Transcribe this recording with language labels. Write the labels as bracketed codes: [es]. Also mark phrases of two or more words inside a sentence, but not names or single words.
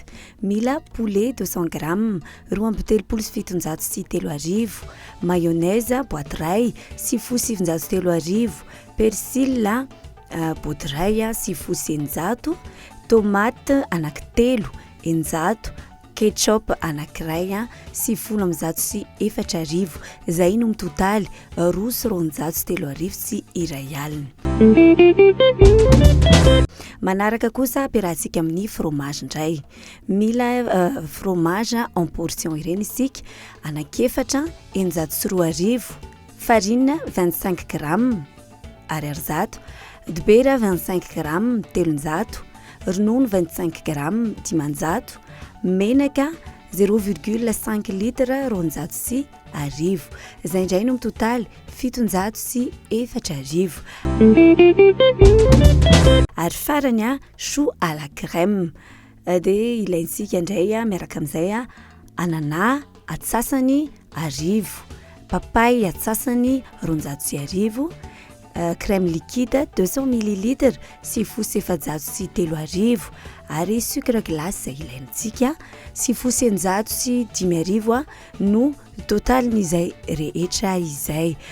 [mg] Mila poulet 200 grammes, roa amby 700 sy 300, [fr] mayonnaise boîte [mg] iray sifosy 700 sy 300, persila boîte iray sifosy 900, tomate anankitelo 900, ketchup anankiray sifolo amby 100 sy 400. Izay no mitotaly 200 sy 300 sy iray alina. Manaraka kosa ampiarahantsika amin'ny fromage indray. Mila [fr] fromage en portion [mg] ireny isika anakefatra 900 sy 200, farine 25 grammes ariary zato, dibera 25 grammes 300, ronono 25 grammes 500, menaka 0,5 litre 200 sy 100. Izay indray no mitotaly 700 sy 400. Ary farany [fr] choux à la crème [mg] dia ilaintsika indray miaraka amin'izay anana atsasany 100, papay atsasany 200 sy 100, [fr] crème liquide [mg] 200 ml sifosy 700 sy 300 ary [fr] sucre glace [mg] ilaintsika sifosy 900 sy 500 no totalin'izay rehetra izay.